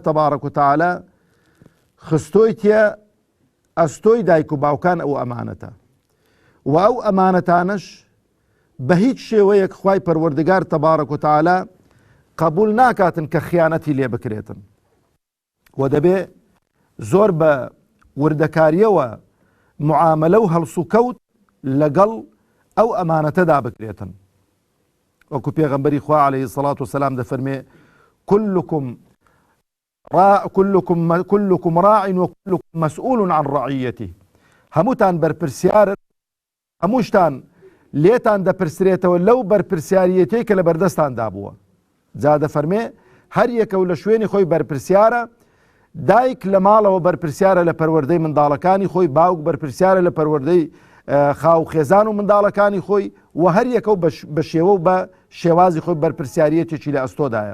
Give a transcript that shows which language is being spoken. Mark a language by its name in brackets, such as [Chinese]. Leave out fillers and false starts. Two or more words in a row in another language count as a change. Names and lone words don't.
[Arabic] تەبارەک و تەعالە [Central Kurdish] خستۆی تێ ئەستۆی دایک و باوکان ئەو ئەمانەتە و ئەو ئەمانەتانش بە هیچ شێوەیەک خوای پەروەردگار [Arabic] تەبارەک و تەعالە [Central Kurdish] قبول ناکاتن کە خیانەتی لێ بکرێتن و دەبێ زۆر بە وردەکاریەوە معاملە و هەڵسوکەوت لەگەڵ ئەو ئەمانەتەدا بکرێتن. وەکو پێغەمبەری خوا [Arabic] عەلەیهی السەڵات وەسەلام دەفەرمێ كلكم راع وكلكم مسؤول عن رعيته. [Central Kurdish] هەمووتان بەرپرسیارن، هەمووشتان لێتان دەپرسرێتەوە لەو بەرپرسیاریەتەی کە لە بەردەستاندا بووە. جا دەفەرمێ هەر یەکەو لە شوێنی خۆی بەرپرسیارە، دایک لە ماڵەوە بەرپرسیارە لە پەروەردەی منداڵەکانی خۆی، باوک بەرپرسیارە لە پەروەردەی خاو خێزان و منداڵەکانی خۆی و هەر یەکەو بە شێوە و بە شێوازی خۆی بەرپرسیاریەتێکی لە ئەستۆدایە.